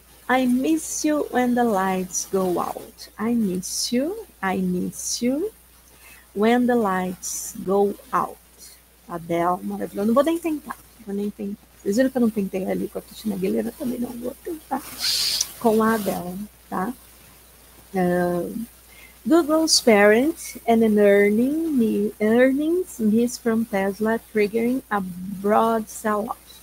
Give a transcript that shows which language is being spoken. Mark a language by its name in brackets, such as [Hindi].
[English] I miss you when the lights go out. I miss you. I miss you when the lights go out. [Portuguese] Adele, maravilhoso. Não vou nem tentar. Vou nem tentar. Vocês viram que eu não tentei ali com a Cristina Aguilera? Também não vou tentar com a Adele, tá? [English] Google's parent and an earnings miss from Tesla triggering a broad sell-off.